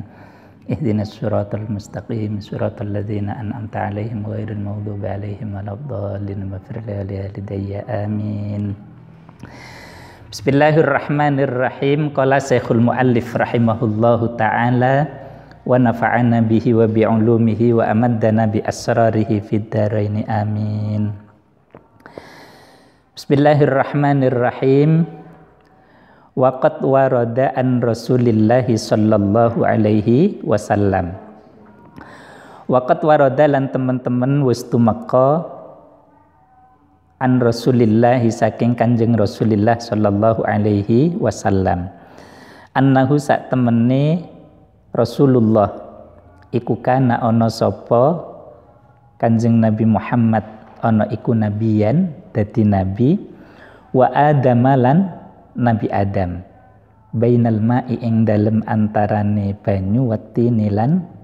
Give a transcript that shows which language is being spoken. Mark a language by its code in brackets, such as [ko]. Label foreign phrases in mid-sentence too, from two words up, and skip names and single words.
[ar] اهدنا الصراط المستقيم صراط الذين أنعمت عليهم غير المغضوب عليهم ولا الضالين. Amin. بسم الله الرحمن الرحيم. قال الشيخ المؤلف رحمه الله تعالى ونفعنا به وبعلومه وأمدنا بأسراره في الدارين آمين. بسم الله الرحمن الرحيم. وقد ورد عن رسول الله صلى الله عليه وسلم. وقد ورد [jv] lan teman-teman wis tumeka [ar] عن رسول الله [jv] saking Kanjeng Rasulillah [ar] صلى الله عليه وسلم أنه [jv] sak temene Rasulullah iku kana ana sapa Kanjeng Nabi Muhammad ana iku nabiyan dadi nabi wa adamalan Nabi Adam [ar] بين الماء [jv] ing dalem antarane banyu wattini lan